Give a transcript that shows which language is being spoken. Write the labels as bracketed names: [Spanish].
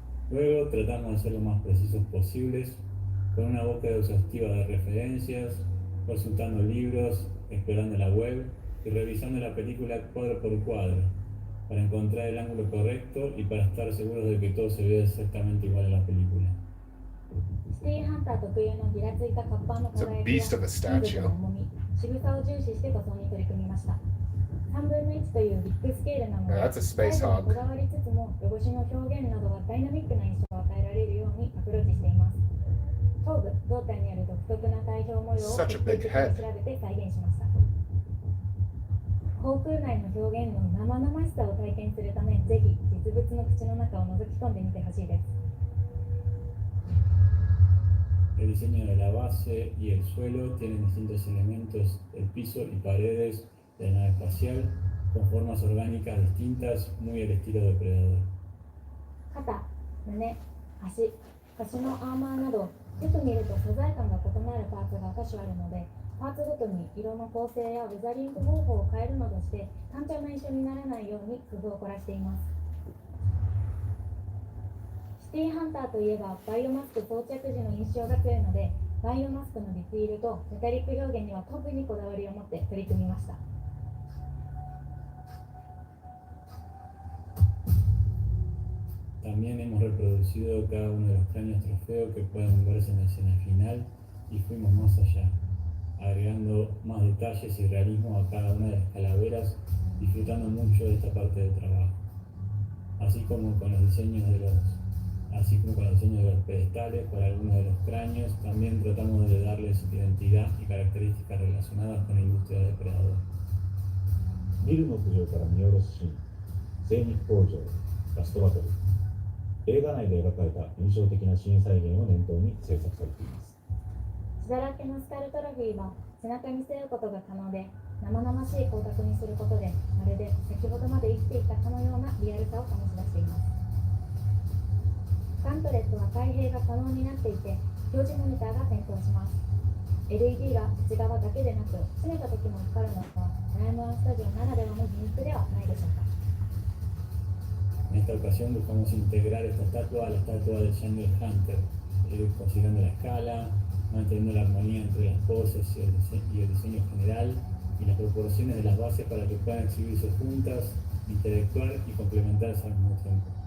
[Spanish] Luego tratamos de ser lo más precisos posibles, con una búsqueda exhaustiva de referencias, consultando libros, explorando la web y revisando la película cuadro por cuadro, para encontrar el ángulo correcto y para estar seguros de que todo se vea exactamente igual a la película. [Japanese] シティーハンター特有のギラついた活版の輝きや [English] It's a beast of a statue. [Japanese] 金属の重み、渋さを重視して塗装に取り組みました。3分の1というビッグスケールなので、 [English] Yeah, that's a space [Japanese] 細部にこだわりつつも汚しの表現などはダイナミックな印象を与えられるようにアプローチしています。頭部、胴体にある独特な体表模様を [English] Such a big [Japanese] 的に [English] head. [Japanese] 調べて再現しました。航空内の表現の生々しさを体験するため、ぜひ実物の口の中を覗き込んでみてほしいです。 [Spanish] El diseño de la base y el suelo tienen distintos elementos, el piso y paredes de la nave espacial, con formas orgánicas distintas, muy al estilo depredador. [Japanese] 肩、胸、足、腰のアーマーなど、よく見ると素材感が異なるパーツが多種あるので、パーツごとに色の構成やウェザリング方法を変えるなどして、単調な印象にならないように工夫を凝らしています。シティーハンターといえば、バイオマスク装着時の印象が強いので、バイオマスクのディティールとメタリック表現には特にこだわりを持って取り組みました。 [Spanish] También hemos reproducido cada uno de los cráneos trofeo que pueden verse en la escena final y fuimos más allá, agregando más detalles y realismo a cada una de las calaveras, disfrutando mucho de esta parte del trabajo. Así como con los diseños de los pedestales para algunos de los cráneos, también tratamos de darles identidad y características relacionadas con la industria de depredador. [Japanese] ビルの屋上から見下ろすシーン、精肉工場、ラストバトル。映画内で描かれた印象的なシーン再現を念頭に制作されています。血だらけのスカルトロフィーは背中に背負うことが可能で、生々しい光沢にすることでまるで先ほどまで生きていたかのようなリアルさを醸し出しています。ガントレットは開閉が可能になっていて、表示モニターが点灯します。 LED が内側だけでなく閉めた時も光るのはプライムワンスタジオならではのギミックではないでしょうか。 [Spanish] En esta ocasión buscamos integrar esta estatua a la estatua del Jungle Hunter, considerando la escala, manteniendo la armonía entre las poses y el diseño general y las proporciones de las bases para que puedan exhibirse juntas, interactuar y complementarse al mismo tiempo.